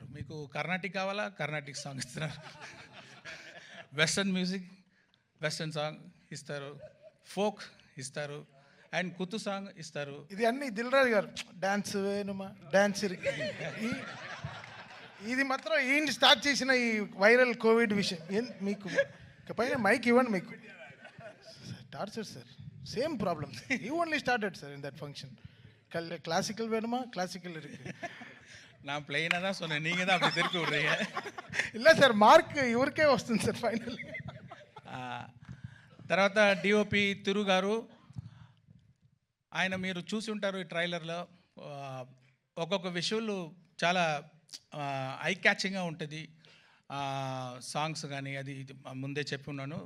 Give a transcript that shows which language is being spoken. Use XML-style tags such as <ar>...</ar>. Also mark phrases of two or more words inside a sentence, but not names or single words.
<te>మీకు కర్ణాటిక్ కావాలా,</te> <en>Carnatic song</en> <te>ఇస్తున్నారు,</te> <en>western music, western song</en> <te>ఇస్తారు, ఫోక్ ఇస్తారు, అండ్ కుత్తు సాంగ్ ఇస్తారు. ఇది అన్ని దిల్ రాజు గారు డాన్స్ వేణుమా డాన్స్ ఇది మాత్రం ఈయన స్టార్ట్ చేసిన ఈ వైరల్ కోవిడ్ విషయం. మీకు పైన మైక్ ఇవ్వండి, మీకు టార్చర్ సార్, సేమ్ ప్రాబ్లమ్.</te> <en>You only started sir in that function.</en> <ta>கிளாசிக்கல் வேணுமா, கிளாசிக்கல் இருக்கு. நான் பிளெயினாக தான் சொன்னேன், நீங்கள் தான் அப்படி திருப்பி விட்றீங்க.</ta> <te>இல்லை సార్, మార్క్ ఇవరికే వస్తుంది సార్ ఫైనల్. తర్వాత డిఓపి తిరు గారు, ఆయన మీరు చూసి ఉంటారు ఈ ట్రైలర్లో, ఒక్కొక్క విషువల్ చాలా</te> <en>eye catching-ga</en> <te>ఉంటుంది. సాంగ్స్ కానీ అది ముందే చెప్పి ఉన్నాను.</te>